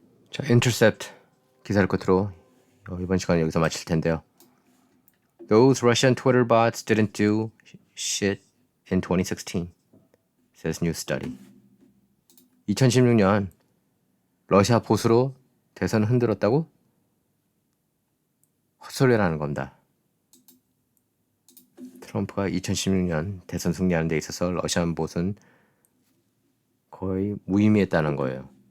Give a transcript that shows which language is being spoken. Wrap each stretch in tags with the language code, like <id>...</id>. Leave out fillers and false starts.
<ko>자, 인터셉트 기사를 끝으로 이번 시간 여기서 마칠 텐데요.</ko> <en>Those Russian Twitter bots didn't do shit in 2016, says new study.</en> <ko>2016년 러시아 보수로 대선을 흔들었다고? 헛소리라는 겁니다. 트럼프가 2016년 대선 승리하는 데 있어서 러시안 봇은 거의 무의미했다는 거예요.</ko>